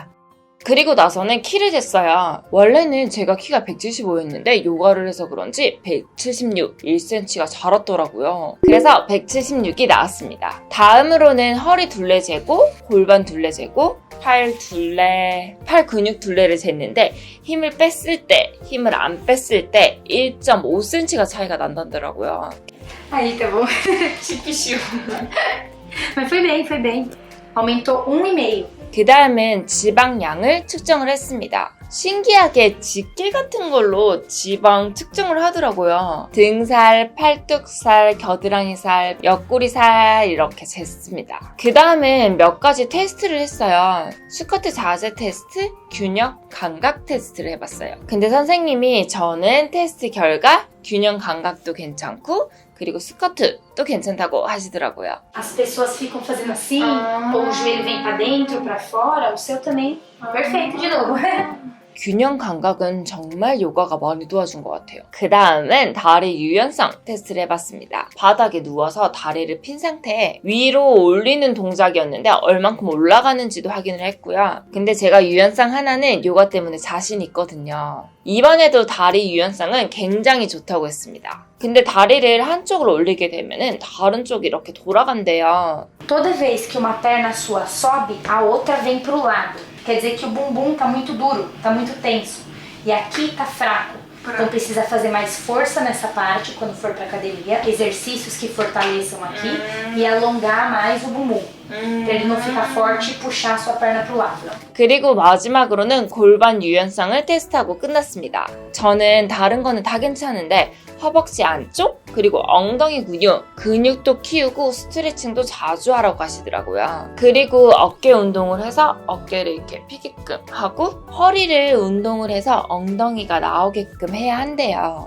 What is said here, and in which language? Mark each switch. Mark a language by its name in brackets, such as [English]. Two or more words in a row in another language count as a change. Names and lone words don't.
[Korean] 그리고 나서는 키를 쟀어요. 원래는 제가 키가 175였는데 요가를 해서 그런지 176, 1cm가 자랐더라고요. 그래서 176이 나왔습니다. 다음으로는 허리 둘레 재고, 골반 둘레 재고, 팔 근육 둘레를 쟀는데 힘을 뺐을 때, 힘을 안 뺐을 때 1.5cm가 차이가 난다더라고요. [Portuguese] Aí, tá bom. Chique. Mas foi bem. Aumentou 1,5. [Korean] 그 다음은 지방량을 측정을 했습니다. 신기하게 집게 같은 걸로 지방 측정을 하더라고요. 등살, 팔뚝살, 겨드랑이살, 옆구리살 이렇게 쟀습니다. 그 다음은 몇 가지 테스트를 했어요. 스쿼트 자세 테스트, 균형, 감각 테스트를 해봤어요. 근데 선생님이 저는 테스트 결과 균형 감각도 괜찮고 그리고 스쿼트도 괜찮다고 하시더라고요. [Portuguese] As pessoas ficam fazendo assim, ou o joelho vem pra dentro, pra fora, o seu também. Perfeito de novo. [Korean] 균형 감각은 정말 요가가 많이 도와준 것 같아요. 그 다음은 다리 유연성 테스트를 해봤습니다. 바닥에 누워서 다리를 핀 상태에 위로 올리는 동작이었는데 얼만큼 올라가는지도 확인을 했고요. 근데 제가 유연성 하나는 요가 때문에 자신 있거든요. 이번에도 다리 유연성은 굉장히 좋다고 했습니다. 근데 다리를 한쪽으로 올리게 되면은 다른 쪽이 이렇게 돌아간대요. [Portuguese] Toda vez que uma perna sua sobe, a outra vem pro lado. Quer dizer que o bumbum tá muito duro, tá muito tenso. E aqui tá fraco. Então precisa fazer mais força nessa parte quando for pra academia. Exercícios que fortaleçam aqui e alongar mais o bumbum. Pra ele não ficar forte e puxar a sua perna pro lado. [Korean] 그리고 마지막으로는 골반 유연성을 테스트하고 끝났습니다. 저는 다른 거는 다 괜찮은데 허벅지 안쪽 그리고 엉덩이 근육도 키우고 스트레칭도 자주 하라고 하시더라고요. 그리고 어깨 운동을 해서 어깨를 이렇게 피게끔 하고 허리를 운동을 해서 엉덩이가 나오게끔 해야 한대요.